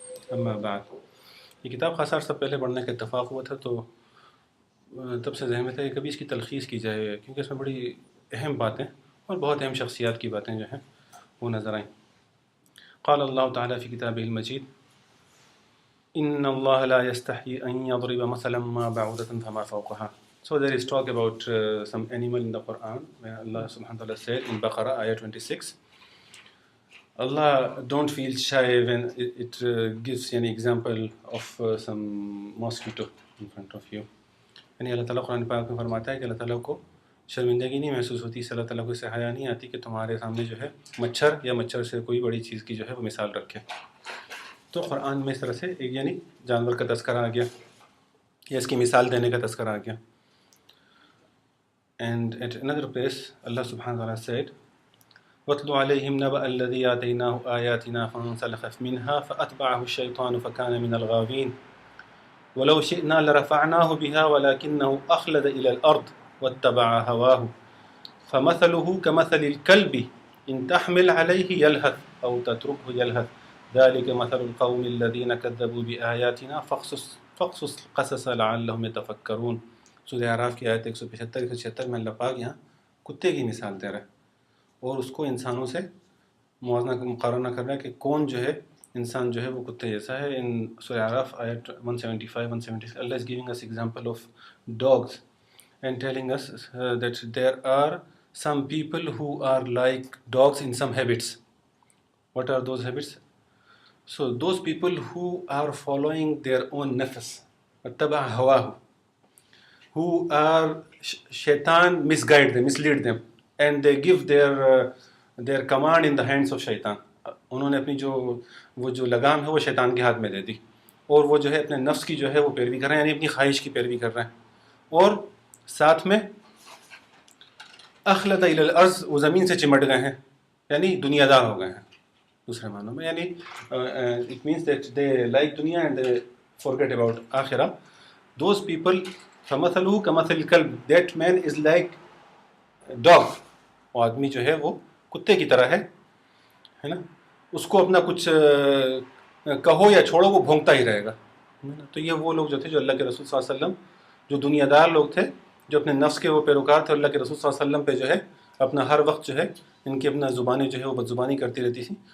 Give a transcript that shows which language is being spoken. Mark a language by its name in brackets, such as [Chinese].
[Urdu] اما بعد، یہ کتاب خاصا عرصہ پہلے پڑھنے کا اتفاق ہوا تھا، تو تب سے ذہن میں تھا کہ کبھی اس کی تلخیص کی جائے، کیونکہ اس میں بڑی اہم باتیں اور بہت اہم شخصیات کی باتیں جو ہیں وہ نظر آئیں. [Arabic] قال اللہ تعالیٰ فی کتابہ المجید، ان اللہ لا یستحی ان یضرب مثلا ما بعوضۃ فما فوقها. [English] So there is talk about some animal in the Quran where Allah subhanahu wa ta'ala said in Baqarah ayah 26, Allah don't feel shy when it gives an example of some mosquito in front of you. [Urdu] یعنی اللہ تعالیٰ قرآن پاک میں فرماتا ہے کہ اللہ تعالیٰ کو شرمندگی نہیں محسوس ہوتی، اس اللہ تعالیٰ کو اس سے حیا نہیں آتی کہ تمہارے سامنے جو ہے مچھر یا مچھر سے کوئی بڑی چیز کی جو ہے وہ مثال رکھے. تو قرآن میں اس طرح سے ایک یعنی جانور کا تذکرہ آ گیا یا اس کی مثال دینے کا تذکرہ آ گیا. [English] And at another place Allah subhanahu wa ta'ala said, [Arabic] وَاتْلُ عَلَيْهِمْ نَبَأَ الَّذِي آتَيْنَاهُ آيَاتِنَا فَانْسَلَخَ مِنْهَا فَأَتْبَعَهُ الشَّيْطَانُ فَكَانَ مِنَ الْغَاوِينَ وَلَوْ شِئْنَا لَرَفَعْنَاهُ بِهَا وَلَكِنَّهُ أَخْلَدَ إِلَى الْأَرْضِ وَاتَّبَعَ هَوَاهُ فَمَثَلُهُ كَمَثَلِ الْكَلْبِ إِنْ تَحْمِلْ عَلَيْهِ يَلْهَثْ أَوْ تَتْرُكْهُ يَلْهَث ذَلِكَ مَثَلُ الْقَوْمِ الَّذِينَ كَذَّبُوا بِآيَاتِنَا فَاقْصُصْ الْقَصَصَ لَعَلَّهُمْ يَتَفَكَّرُونَ. [Urdu] سورہ اعراف کی آیت 175-176 میں اللہ پاک یہاں کتے کی مثال دے رہا ہے اور اس کو انسانوں سے موازنہ مقارنہ کر رہا ہے کہ کون جو ہے انسان جو ہے وہ کتے جیسا ہے. [English] ان سورہ اعراف آیت 175-176 Allah is giving us example of dogs and telling us that there are some people who are like dogs in some habits. What are those habits? So those people who are following their own nafs, [Arabic] وَاتَّبَعَ هَوَاهُ, [English] who are shaitan misguide them, mislead them, and they give their command in the hands of shaitan. [Urdu] انہوں نے اپنی جو لگام ہے وہ شیطان کے ہاتھ میں دے دی اور وہ جو ہے اپنے نفس کی جو ہے وہ پیروی کر رہے ہیں، یعنی اپنی خواہش کی پیروی کر رہے ہیں. اور ساتھ میں [Arabic] اخلد الی الارض، [Urdu] وہ زمین سے چمٹ گئے ہیں، یعنی دنیا دار ہو گئے ہیں دوسرے معنوں میں. [English] یعنی it means that they like دنیا and they forget about آخرہ. Those people [Arabic] فَمَثَلُهُ كَمَثَلِ الْكَلْبِ, [English] that man is like dog. [Urdu] وہ آدمی جو ہے وہ کتے کی طرح ہے نا، اس کو اپنا کچھ کہو یا چھوڑو وہ بھونکتا ہی رہے گا. تو یہ وہ لوگ جو تھے جو اللہ کے رسول صلی اللہ علیہ وسلم، جو دنیا دار لوگ تھے، جو اپنے نفس کے وہ پیروکار تھے، اللہ کے رسول صلی اللہ علیہ وسلم پہ جو ہے اپنا ہر وقت جو ہے ان کی اپنا زبانیں جو ہے وہ بدزبانی کرتی رہتی تھی.